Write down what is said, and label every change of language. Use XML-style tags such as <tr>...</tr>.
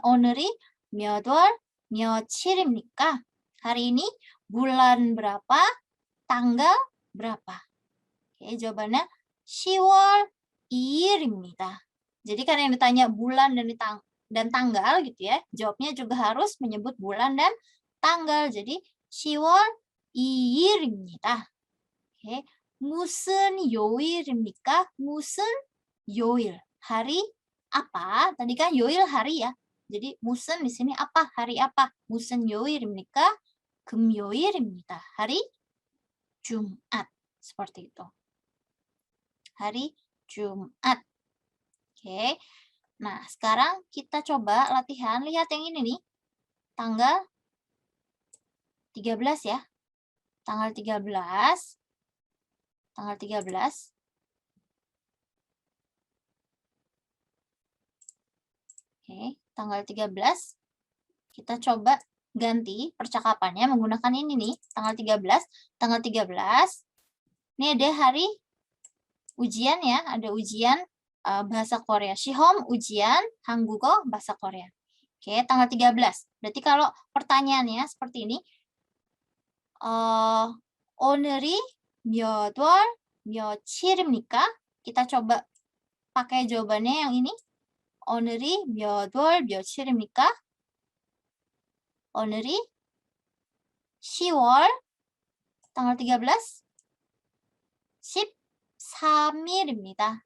<ko>오늘이 몇 월 며칠입니까?</ko> <id>Hari ini bulan berapa? Tanggal berapa? Oke, jawabannya</id> <ko>10월 2일입니다.</ko> <id>Jadi kan yang ditanya bulan dan tanggal gitu ya, jawabnya juga harus menyebut bulan dan tanggal.</id> <ko>Jadi 10월 2일입니다. Oke, 무슨 요일입니까? 무슨 요일?</ko> <id>Hari apa? Tadi kan 요일 hari ya. Jadi 무슨 di sini apa? Hari apa? 무슨 요일입니까? 금요일입니다. Hari Jumat. Seperti itu. Hari Jumat. Oke. Nah, sekarang kita coba latihan. Lihat yang ini nih. Tanggal 13 ya. Tanggal 13. Tanggal 13. Oke, tanggal 13. Kita coba ganti percakapannya menggunakan ini nih. Tanggal 13. Tanggal 13. Ini ada hari ujian ya. Ada ujian bahasa Korea. Shihom ujian Hanggugo bahasa Korea. Oke, tanggal 13. Berarti kalau pertanyaannya seperti ini.</id> <ko>오늘이 몇 월 며칠입니까?</ko> <id>Kita coba pakai jawabannya yang ini.</id> <ko>오늘이 몇 월 며칠입니까? 오늘이 10월</ko> <id>tanggal 13</id> <ko>13일입니다.</ko>